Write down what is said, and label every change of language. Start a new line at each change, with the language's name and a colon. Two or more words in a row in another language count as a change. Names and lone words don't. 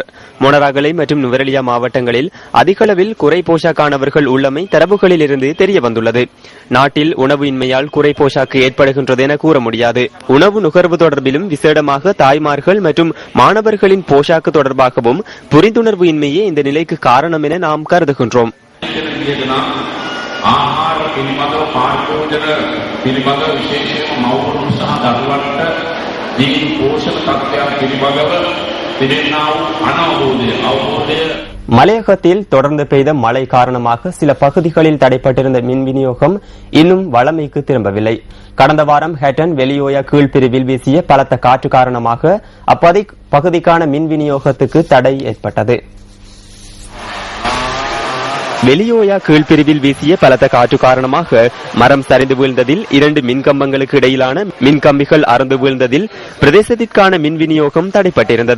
Tamil: மொனராகலை மற்றும் நுவரெலியா மாவட்டங்களில் அதிகளவில் குறை போஷாக்கானவர்கள் உள்ளமை தரவுகளில் இருந்து தெரிய வந்துள்ளது. நாட்டில் உணவு இன்மையால் குறை போஷாக்கு ஏற்படுகின்றது என கூற முடியாது. உணவு நுகர்வு தொடர்பிலும் விசேடமாக தாய்மார்கள் மற்றும் மாணவர்களின் போஷாக்கு தொடர்பாகவும் புரிந்துணர்வு இன்மையே இந்த நிலைக்கு காரணம் என நாம் கருதுகின்றோம்.
Sinhala: ආහාර පිළිබඳව පාරිභෝජන පිළිබඳව විශේෂයෙන්ම මව්වරුන් සහ දරුවන්ට දීන පෝෂක තත්ත්වයන් පිළිබඳව තිබෙනා වූ අවබෝධය
Tamil: மலையகத்தில் தொடர்ந்து பெய்த மழை காரணமாக சில பகுதிகளில் தடைப்பட்டிருந்த மின் விநியோகம் இன்னும் வழமைக்கு திரும்பவில்லை. கடந்த வாரம் ஹேட்டன் வெளியோயா கீழ்பிரிவில் வீசிய பலத்த காற்று காரணமாக அப்பகுதிக்கான மின் விநியோகத்துக்கு தடை ஏற்பட்டது. வெளியோயா கீழ்பிரிவில் வீசிய பலத்த காற்று காரணமாக மரம் சரிந்து வீழ்ந்ததில் 2 மின்கம்பங்களுக்கு இடையிலான மின்கம்பிகள் அறுந்து வீழ்ந்ததில் பிரதேசத்திற்கான மின் விநியோகம் தடைப்பட்டிருந்தது.